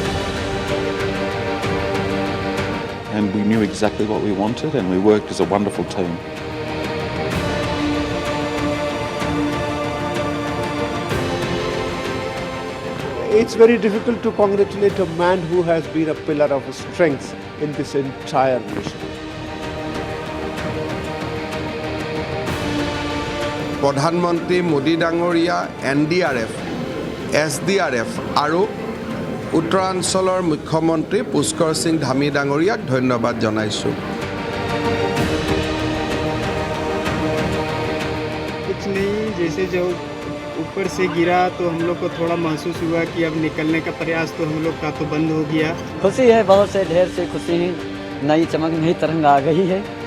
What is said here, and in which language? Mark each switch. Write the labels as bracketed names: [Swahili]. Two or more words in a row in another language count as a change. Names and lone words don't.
[English] And we knew exactly what we wanted and we worked as a wonderful team. It's very difficult to congratulate a man who has been a pillar of strength in this entire nation. [Assamese] প্ৰধানমন্ত্ৰী মোদী ডাঙৰীয়া NDRF, SDRF আৰু উত্তৰাঞ্চলৰ মুখ্যমন্ত্ৰী পুষ্কৰ সিং ধামী ডাঙৰীয়াক ধন্যবাদ জনাইছোঁ। [Hindi] कुछ नहीं, जैसे जो ऊपर से गिरा तो हम लोग को थोड़ा महसूस हुआ कि अब निकलने का प्रयास तो हम लोग का तो बंद हो गया। खुशी है, बहुत से ढेर से खुशी है, नई चमक नई तरंग आ गई है।